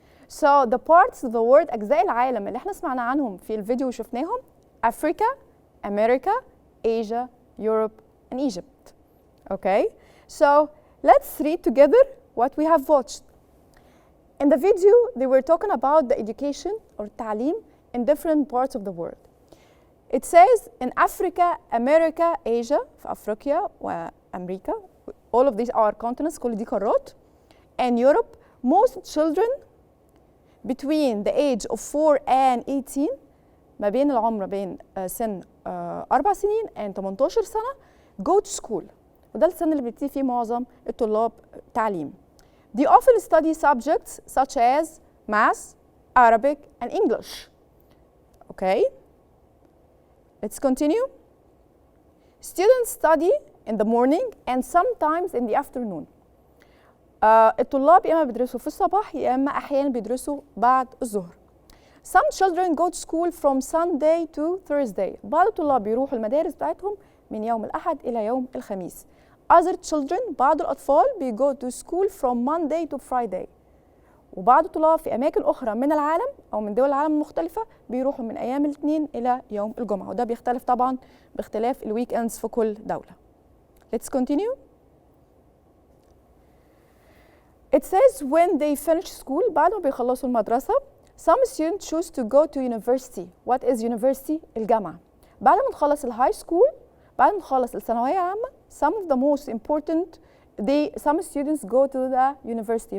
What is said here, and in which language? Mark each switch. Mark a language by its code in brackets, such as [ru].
[en] So the parts of the word [ar] أجزاء العالم اللي احنا سمعنا عنهم في الفيديو وشفناهم Africa, America, [en] Asia, Europe, and Egypt. Okay, so let's read together what we have watched. In the video, they were talking about the education or تعليم in different parts of the world. It says in Africa, America, Asia, [ar] في أفريقيا وأمريكا, [en] all of these are continents, [ar] كل دي قارات, [en] and Europe, most children between the age of 4 and 18, [ar] ما بين العمر بين سن 4 سنين [en] and 18 سنة, go to school. [ar] وده السن اللي بيبتدي فيه معظم الطلاب تعليم. [en] They often study subjects such as math, Arabic, and English. Okay? Let's continue. Students study in the morning and sometimes in the afternoon. [ar] الطلاب يا اما بيدرسوا في الصباح يا اما احيانا بيدرسوا بعد الظهر. [en] Some children go to school from Sunday to Thursday. [ar] بعض الطلاب بيروحوا المدارس بتاعتهم من يوم الأحد إلى يوم الخميس. [en] Other children, [ar] بعض الأطفال [en] go to school from Monday to Friday. [ar] وبعض الطلاب في أماكن أخرى من العالم أو من دول العالم المختلفة بيروحوا من أيام الاثنين إلى يوم الجمعة، وده بيختلف طبعا باختلاف الويك اندز في كل دولة. [en] Let's continue. It says when they finish school, [ar] بعد ما بيخلصوا المدرسة, [en] some students choose to go to university. What is university? الجامعة. [ar] بعد ما نخلص الهاي سكول، بعد ما نخلص الثانوية العامة, [en] some of the most important, some students go to the university.